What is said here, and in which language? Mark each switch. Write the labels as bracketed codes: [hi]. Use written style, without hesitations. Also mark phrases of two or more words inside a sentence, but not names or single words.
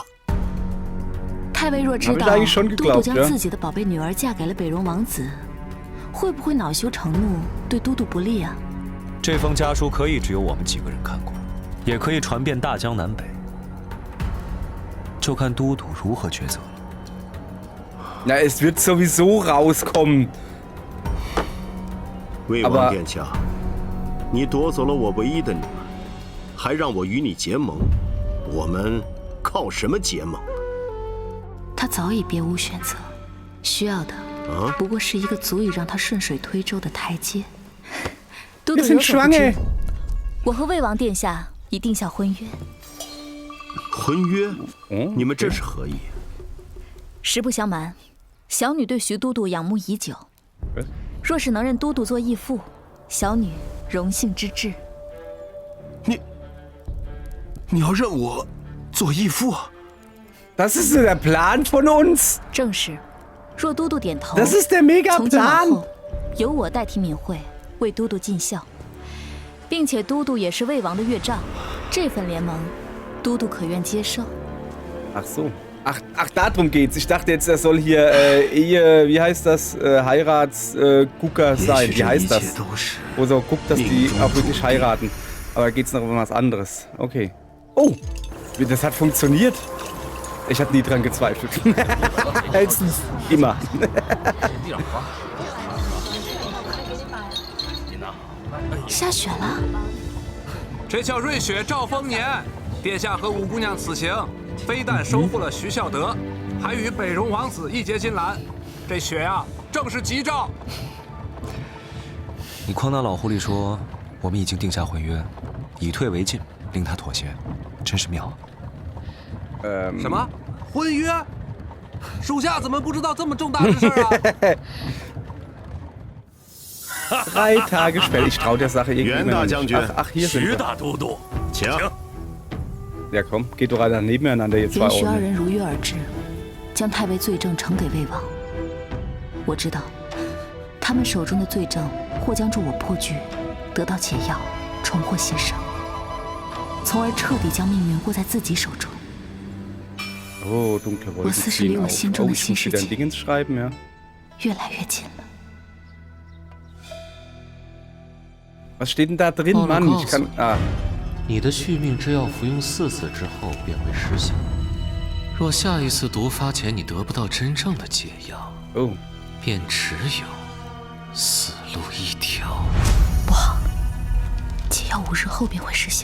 [zh] 太尉若知道都督将自己的宝贝女儿嫁给了北戎王子，会不会恼羞成怒，对都督不利啊？这封家书可以只有我们几个人看过，也可以传遍大江南北，就看都督如何抉择。 [de] Na, es wird sowieso rauskommen. [zh] 魏王殿下，你夺走了我唯一的女儿，还让我与你结盟，我们靠什么结盟？他早已别无选择，需要的不过是一个足以让他顺水推舟的台阶。都督有所不知，我和魏王殿下已定下婚约。婚约？你们这是何意？实不相瞒，小女对徐都督仰慕已久，若是能认都督做义父，小女荣幸之至。你要认我做义父 [de] ？Das ist der Plan von uns。 [zh] 正是，若都督点头， [de] Das ist der mega [zh] 从今往 [de] Plan。 [zh] 后，由我代替敏慧为都督尽孝，并且都督也是魏王的岳丈，这份联盟，都督可愿接受？ [de] Ach so. Ach, darum geht's. Ich dachte jetzt, er soll hier wie heißt das, Heiratsgucker sein. Wie heißt das? Wo so guckt, dass die auch wirklich heiraten. Aber geht's noch um was anderes? Okay. Oh, das hat funktioniert. Ich hatte nie dran gezweifelt. Hellstens immer. [zh] 下雪了。这叫瑞雪兆丰年，殿下和五姑娘此行，非但收复了徐孝德，还与北戎王子一结金兰。这雪呀，正是吉兆。你诓那老狐狸说，我们已经定下婚约，以退为进，令他妥协，真是妙。什么婚约？属下怎么不知道这么重大的事啊 [de] ？3 Tage später. Ich traue der Sache irgendwie nicht. Ach, hier sind wir. [zh] 徐大都督，请。 [de] Ja, komm, geht doch alle nebeneinander jetzt [zh] 连徐二人如约而至，将太尉罪证呈给魏王。我知道，他们手中的罪证或将助我破局，得到解药，重获新生，从而彻底将命运握在自己手中。 [de] Oh, dunkle Wolken ziehen auf. Oh, ich muss wieder ein Dingens schreiben, ja. [zh] 越来越近了。 [de] Was steht denn da drin, Mann? Ich kann. Ah. [zh] 你的续命之药服用4次之后便会失效。若下一次毒发前你得不到真正的解药，便只有死路一条。不好，解药5日后便会失效。